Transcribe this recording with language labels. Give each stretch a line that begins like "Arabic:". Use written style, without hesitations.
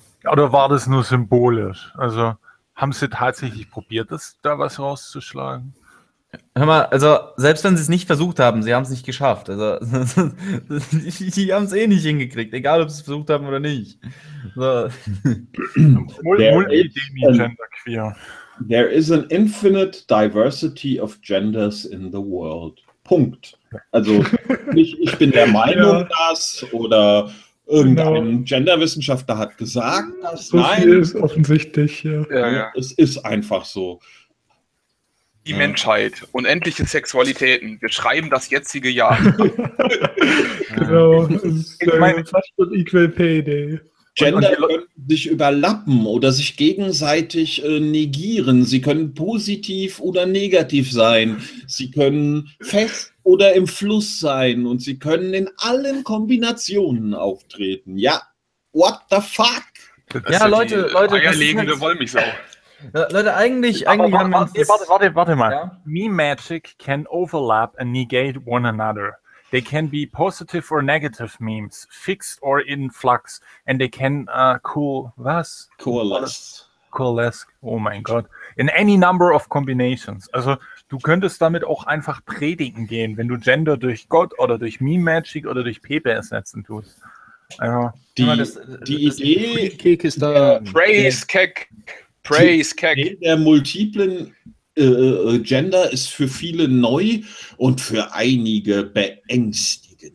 German: Oder war das nur symbolisch? Also haben sie tatsächlich probiert, das, da was rauszuschlagen? Hör mal, also selbst wenn sie es nicht versucht haben, sie haben es nicht geschafft. Also die haben es eh nicht hingekriegt, egal ob sie es versucht haben oder nicht. So.
English: Multidemi-Gender-Queer. There is an infinite diversity of genders in the world.
German: Punkt. Also ich bin der Meinung, ja, dass, oder irgendein, genau, Genderwissenschaftler hat gesagt, dass so, nein. Das ist offensichtlich, ja. Es ist einfach so. Die Menschheit, unendliche Sexualitäten, wir schreiben das jetzige Jahr. Genau, fast schon Equal Pay Day. Gender können sich überlappen oder sich gegenseitig negieren. Sie können positiv oder negativ sein. Sie können fest oder im Fluss sein. Und sie können in allen Kombinationen auftreten.
English: Ja, what the fuck?
German: Ja, Leute, Leute. Eierlegende Wollmilchsau. Leute, eigentlich haben wir uns... Warte mal. Ja?
English: Meme-Magic can overlap and negate one another. They can be positive or negative memes, fixed or in flux, and they can coalesce,
German: oh mein Gott,
English: in any number of combinations.
German: Also, du könntest damit auch einfach predigen gehen, wenn du Gender durch Gott oder durch Meme-Magic oder durch Pepe ersetzen tust. Also, die Idee... Ist da,
English: praise Keck. Praise Keck.
German: Der multiplen Gender ist für viele neu und für einige beängstigend.